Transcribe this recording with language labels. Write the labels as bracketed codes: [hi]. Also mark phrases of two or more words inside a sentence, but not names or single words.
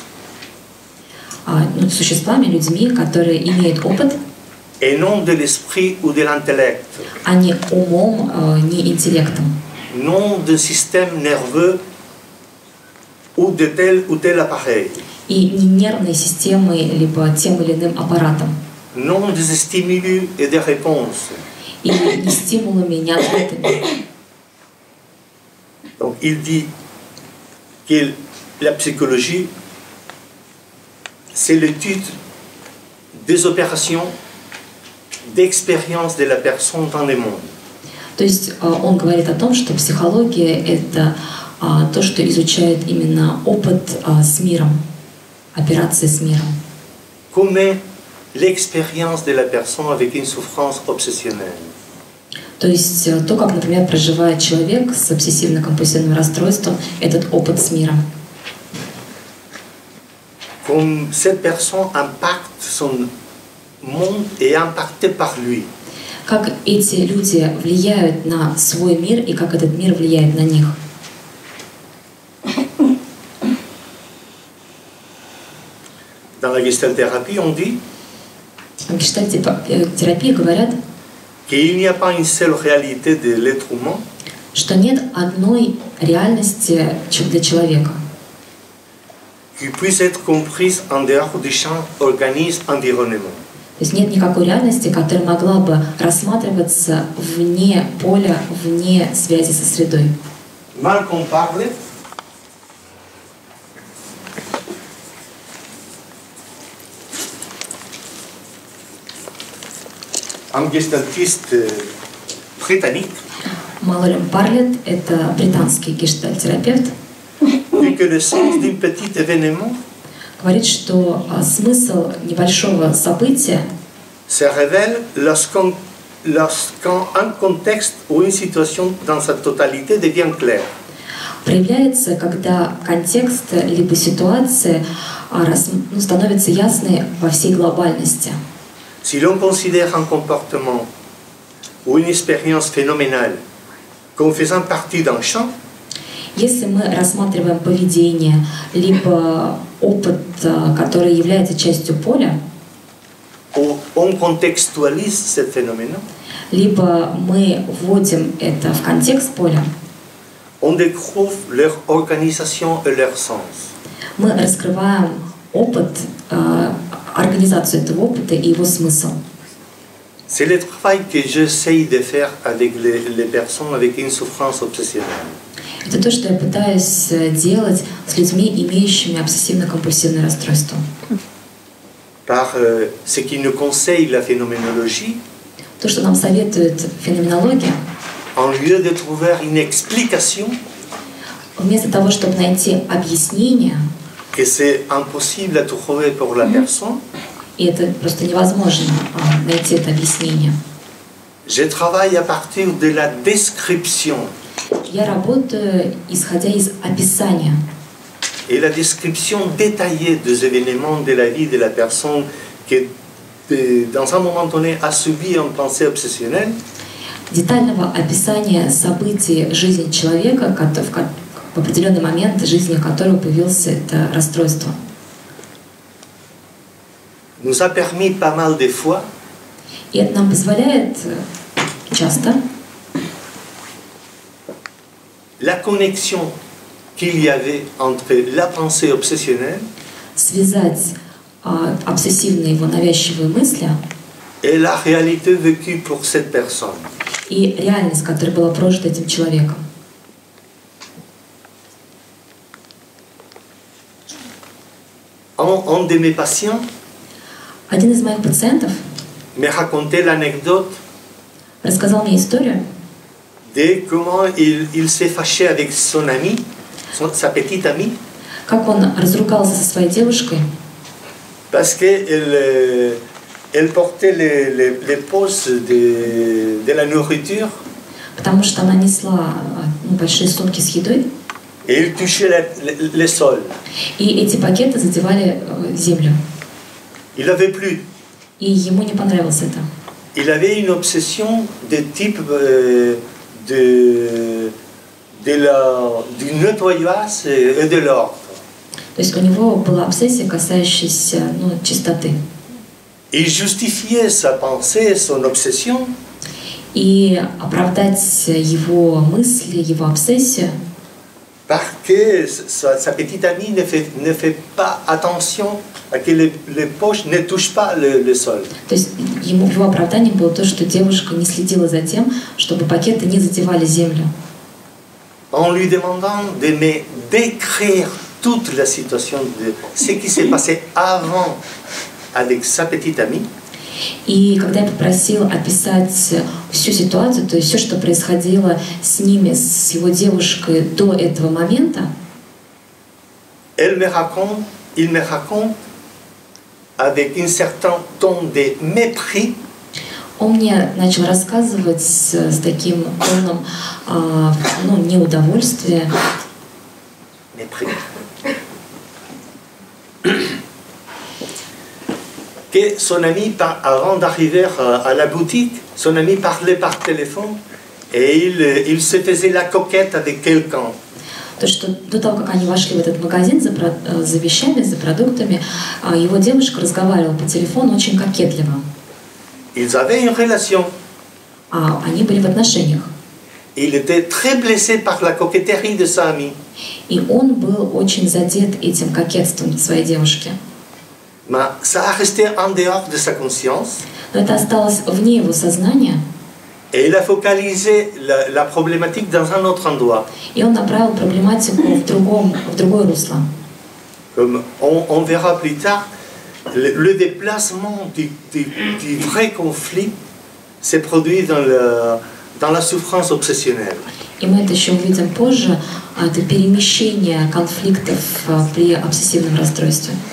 [ru] существами, людьми, которые имеют опыт, [fr] et non de l'esprit ou de l'intellect, [ru] а не умом, не интеллектом, [fr] non de système nerveux ou de tel ou tel appareil, [ru] и не нервной системой, либо тем или иным аппаратом, [fr] non des stimuli et des réponses. [ru] и не стимулами, не ответами. [fr] Donc il dit que la psychologie, c'est l'étude des opérations d'expérience de la personne dans le monde. [ru] То есть он говорит о том, что психология – это то, что изучает именно опыт с миром, операции с миром. [fr] Comme l'expérience de la personne avec une souffrance obsessionnelle. [ru] То есть то, как, например, проживает человек с обсессивно-компульсивным расстройством этот опыт с миром. [fr] Comme cette personne impacte son monde et est impactée par lui. [ru] Как эти люди влияют на свой мир и как этот мир влияет на них. [fr] Dans la gestalthérapie, on dit [ru] В гештальт-терапии говорят, [fr] qu'il n'y a pas une seule réalité de l'être humain, [ru] что нет одной реальности для человека, [fr] qui puisse être comprise en dehors du champ organisme-environnement. [ru] То есть нет никакой реальности, которая могла бы рассматриваться вне поля, вне связи со средой. [fr] Malcolm parle un gestaltiste britannique [ru] Малолем Парлетт – это британский гештальт-терапевт, [fr] dit que le sens d'un petit événement [ru] говорит, что смысл небольшого события [fr] se révèle lorsqu'un contexte ou une situation dans sa totalité devient clair. [ru] проявляется, когда контекст либо ситуация становится ясной во всей глобальности. [fr] Si l'on considère un comportement ou une expérience phénoménale comme faisant partie d'un champ, [ru] Если мы рассматриваем поведение, либо опыт, который является частью поля, [fr] on contextualise ce phénomène, [ru] либо мы вводим это в контекст поля, [fr] on découvre leur organisation et leur sens. [ru] Мы раскрываем опыт, организацию этого опыта и его смысл. [fr] C'est le travail que j'essaye de faire avec les personnes avec une souffrance obsessionnelle. [ru] Это то, что я пытаюсь делать с людьми, имеющими обсессивно-компульсивное расстройство. [fr] Par ce qui nous conseille la phénoménologie, [ru] То, что нам советует феноменология, [fr] en lieu de trouver une explication, [ru] вместо того, чтобы найти объяснение, [fr] que c'est impossible à trouver pour la personne, [ru] и это просто невозможно найти это объяснение, [fr] je travaille à partir de la description. [ru] я работаю, исходя из описания. [fr] Et la description détaillée des événements de la vie de la personne qui, dans un moment donné, a subi une pensée obsessionnelle, [ru] Детального описания событий жизни человека, в определенный момент жизни которого появилось это расстройство. [fr] nous a permis pas mal de fois [ru] И это нам позволяет часто [fr] la connexion qu'il y avait entre la pensée obsessionnelle [ru] связать обсессивные его навязчивые мысли [fr] et la réalité vécue pour cette personne. [ru] и реальность, которая была прожита этим человеком. [fr] Un de mes patients [ru] Один из моих пациентов [fr] me racontait l'anecdote [ru] рассказал мне историю, [fr] de comment il s'est fâché avec son ami, sa petite amie, [ru] как он разругался со своей девушкой, [fr] parce qu'elle elle portait les poches de la nourriture [ru] потому что она несла большие сумки с едой, [fr] et il touchait le sol. [ru] и эти пакеты задевали землю. [fr] Il n'avait plus. [ru] И ему не понравилось это. [fr] Il avait une obsession de type du nettoyage et de l'ordre. [ru] То есть у него была обсессия, касающаяся чистоты. [fr] Il justifiait sa pensée, son obsession [ru] И оправдать его мысли, его обсессию, [fr] parce que sa petite amie ne fait pas attention à que les poches ne touchent pas le sol. [ru] то есть его оправданием было то, что девушка не следила за тем, чтобы пакеты не задевали землю. [fr] En lui demandant de me décrire toute la situation de ce qui s'est passé avant avec sa petite amie, [ru] И когда я попросил описать всю ситуацию, то есть все, что происходило с ними, с его девушкой до этого момента, [fr] il me raconte avec un certain ton de mépris [ru] он мне начал рассказывать с таким тоном неудовольствия, [fr] mépris. Que son ami, avant d'arriver à la boutique, son ami parlait par téléphone et il se faisait la coquette avec quelqu'un. [ru] То, что до того, как они вошли в этот магазин за вещами, за продуктами, его девушка разговаривала по телефону очень кокетливо. [fr] Ils avaient une relation. [ru] Они были в отношениях. [fr] Il était très blessé par la coquetterie de sa amie. [ru] И он был очень задет этим кокетством своей девушки. [fr] Mais ça a resté en dehors de sa conscience. [ru] Но это осталось вне его сознания. [fr] Et il a focalisé la problématique dans un autre endroit. [ru] И он направил проблематику в другое русло. [fr] Comme on verra plus tard, le déplacement du vrai conflit s'est produit dans la souffrance obsessionnelle. [ru] И мы это еще увидим позже, это перемещение конфликтов при обсессивном расстройстве.